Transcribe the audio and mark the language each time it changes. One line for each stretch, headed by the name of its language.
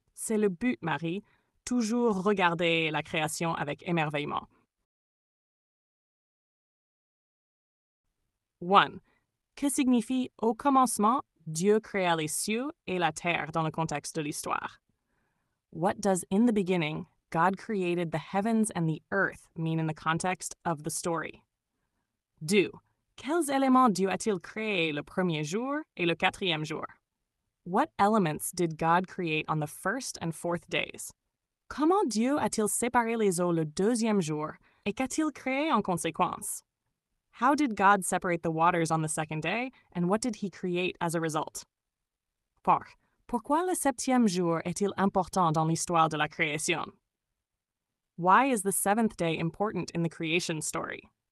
French: C'est le but, Marie. Toujours regarder la création avec émerveillement. 1. Que signifie au commencement, Dieu créa les cieux et la terre dans le contexte de l'histoire?
English: What does in the beginning, God created the heavens and the earth mean in the context of the story? 2.
French: Quels éléments Dieu a-t-il créé le premier jour et le quatrième jour?
English: What elements did God create on the first and fourth days?
French: Comment Dieu a-t-il séparé les eaux le deuxième jour et qu'a-t-il créé en conséquence?
English: How did God separate the waters on the second day and what did he create as a result? 4.
French: Pourquoi le septième jour est-il important dans l'histoire de la création?
English: Why is the seventh day important in the creation story?